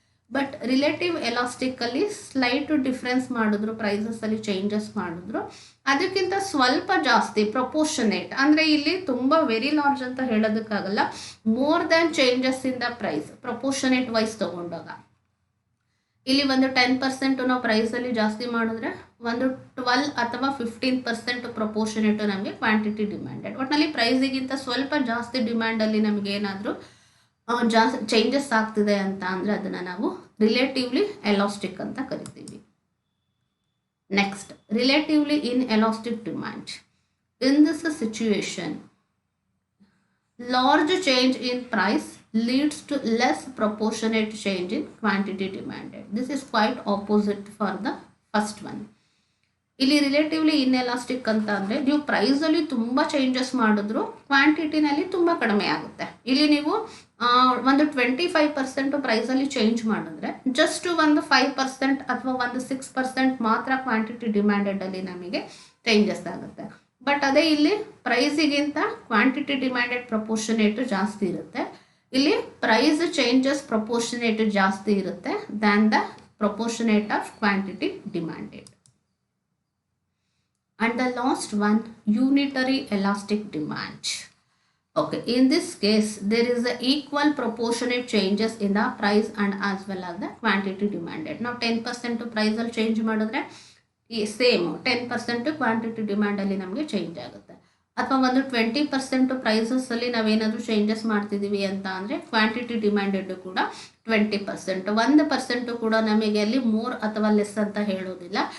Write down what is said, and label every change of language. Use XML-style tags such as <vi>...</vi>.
<kn>But relative ಎಲಾಸ್ಟಿಕ್ಕಲ್ಲಿ slight difference ಮಾಡಿದ್ರು, ಪ್ರೈಸಸಲ್ಲಿ changes ಮಾಡಿದ್ರು, ಅದಕ್ಕಿಂತ ಸ್ವಲ್ಪ ಜಾಸ್ತಿ ಪ್ರಪೋರ್ಷನೇಟ್, ಅಂದರೆ ಇಲ್ಲಿ ತುಂಬ ವೆರಿ ಲಾರ್ಜ್ ಅಂತ ಹೇಳೋದಕ್ಕಾಗಲ್ಲ,</kn> <en>more than changes in the price proportionate wise</en> <kn>ತೊಗೊಂಡಾಗ ಇಲ್ಲಿ ಒಂದು 10% ನಾವು ಪ್ರೈಸಲ್ಲಿ ಜಾಸ್ತಿ ಮಾಡಿದ್ರೆ ಒಂದು 12 ಅಥವಾ 15% ಪ್ರಪೋರ್ಷನೇಟು ನಮಗೆ ಕ್ವಾಂಟಿಟಿ ಡಿಮ್ಯಾಂಡೆಡ್. ಒಟ್ಟಿನಲ್ಲಿ ಪ್ರೈಸಿಗಿಂತ ಸ್ವಲ್ಪ ಜಾಸ್ತಿ ಡಿಮ್ಯಾಂಡಲ್ಲಿ ನಮಗೆ ಏನಾದರೂ ಜಾಸ್ತಿ ಚೇಂಜಸ್ ಆಗ್ತಿದೆ ಅಂತ ಅಂದರೆ ಅದನ್ನು ನಾವು ರಿಲೇಟಿವ್ಲಿ ಎಲಾಸ್ಟಿಕ್ ಅಂತ ಕರಿತೀವಿ.</kn> <en>Next, relatively inelastic demand. In this situation large change in price leads to less proportionate change in quantity demanded. This is quite opposite for the first one.</en> <kn>ಇಲ್ಲಿ relatively inelastic ಅಂತ ಅಂದರೆ ನೀವು ಪ್ರೈಸಲ್ಲಿ ತುಂಬ changes ಮಾಡಿದ್ರು ಕ್ವಾಂಟಿಟಿನಲ್ಲಿ ತುಂಬ ಕಡಿಮೆ ಆಗುತ್ತೆ. ಇಲ್ಲಿ ನೀವು ಒಂದು 25% ಪ್ರೈಸಲ್ಲಿ ಚೇಂಜ್ ಮಾಡಿದ್ರೆ ಜಸ್ಟ್ ಒಂದು 5% ಅಥವಾ ಒಂದು 6% ಮಾತ್ರ ಕ್ವಾಂಟಿಟಿ ಡಿಮ್ಯಾಂಡೆಡಲ್ಲಿ ನಮಗೆ ಚೇಂಜಸ್ ಆಗುತ್ತೆ. ಬಟ್ ಅದೇ ಇಲ್ಲಿ ಪ್ರೈಸಿಗಿಂತ ಕ್ವಾಂಟಿಟಿ ಡಿಮ್ಯಾಂಡೆಡ್ ಪ್ರಪೋರ್ಷನೇಟು ಜಾಸ್ತಿ ಇರುತ್ತೆ. ಇಲ್ಲಿ ಪ್ರೈಸ್ ಚೇಂಜಸ್ ಪ್ರಪೋರ್ಷನೇಟು ಜಾಸ್ತಿ ಇರುತ್ತೆ</kn> <en>Than the proportionate of quantity demanded. And the last one, unitary elastic demand. Okay, in this case there is a equal proportionate changes in the price and as well as the quantity demanded. Now 10% price</en> <kn>ಅಲ್ಲಿ change ಮಾಡಿದ್ರೆ ಈ same 10% quantity ಡಿಮ್ಯಾಂಡಲ್ಲಿ ನಮಗೆ change ಆಗುತ್ತೆ. ಅಥವಾ ಒಂದು 20% ಪ್ರೈಸಸ್ಸಲ್ಲಿ ನಾವೇನಾದರೂ changes ಮಾಡ್ತಿದ್ದೀವಿ ಅಂತ ಅಂದರೆ ಕ್ವಾಂಟಿಟಿ ಡಿಮ್ಯಾಂಡೆಡ್ ಕೂಡ 20%, 1% ಕೂಡ ನಮಗೆ ಅಲ್ಲಿ ಮೋರ್ ಅಥವಾ ಲೆಸ್ ಅಂತ ಹೇಳೋದಿಲ್ಲ.</kn>